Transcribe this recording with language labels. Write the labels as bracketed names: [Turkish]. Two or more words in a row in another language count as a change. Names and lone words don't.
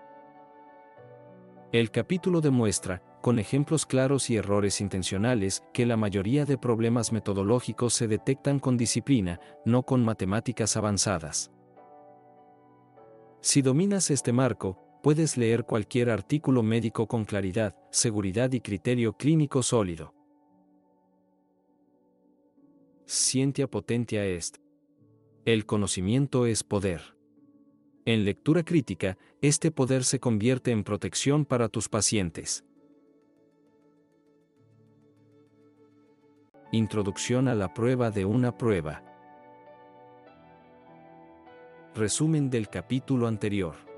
[Spanish] El capítulo demuestra, con ejemplos claros y errores intencionales, que la mayoría de problemas metodológicos se detectan con disciplina, no con matemáticas avanzadas. Si dominas este marco, puedes leer cualquier artículo médico con claridad, seguridad y criterio clínico sólido. [Latin] Scientia potentia est. [Spanish] El conocimiento es poder. En lectura crítica, este poder se convierte en protección para tus pacientes. Introducción a la prueba de una prueba. Resumen del capítulo anterior.